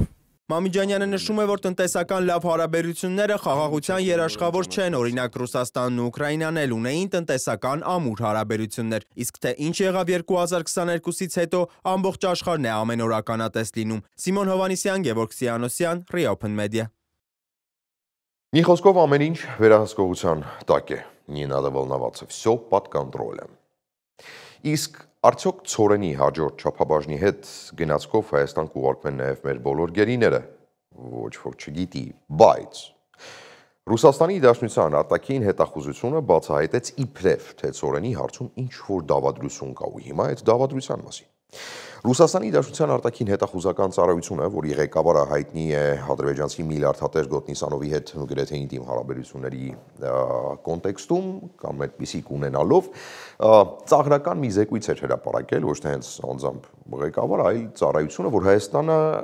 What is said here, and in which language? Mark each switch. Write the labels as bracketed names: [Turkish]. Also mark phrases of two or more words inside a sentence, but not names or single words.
[Armenian] Մամիջանյանը նշում է, որ տնտեսական լավ հարաբերությունները խաղաղության երաշխավոր չեն, օրինակ Ռուսաստանն ու Ուկրաինան էլ ունեին տնտեսական ամուր հարաբերություններ, իսկ թե ինչ եղավ 2022-ից հետո ամբողջ աշխարհն է ամեն օր ականատես լինում։ Սիմոն Հովանիսյան, Գևորգ Սիանոսյան, Reopen Media։ Մի խոսքով ամեն ինչ վերահսկողության տակ է, [Russian] не надо волноваться, все под контролем։ [Armenian] Իսկ Արդյոք ցորենի հաջորդ չափաբաժնի հետ գնացքով Հայաստան կուղարկվեն նաև մեր բոլոր գերիները, ոչ ոք չգիտի, բայց Ռուսաստանի Դաշնության արտաքին հետախուզությունը բացահայտեց իբրև, թե ցորենի հարցում ինչ-որ դավադրություն կա ու հիմա այդ դավադրության մասին։ Ռուսաստանի Դաշնության արտաքին հետախուզական ծառայությունը, որի ղեկավարը հայտնի է ադրբեջանցի միլիարդատեր Գոտնիսանովի հետ գրեթե ինտիմ հարաբերությունների կոնտեքստում կամ այդպիսիք ունենալով, ծաղրական մի զեկույց էր հրապարակել, ոչ թե հենց անձամբ ղեկավարը, այլ ծառայությունը, որ Հայաստանը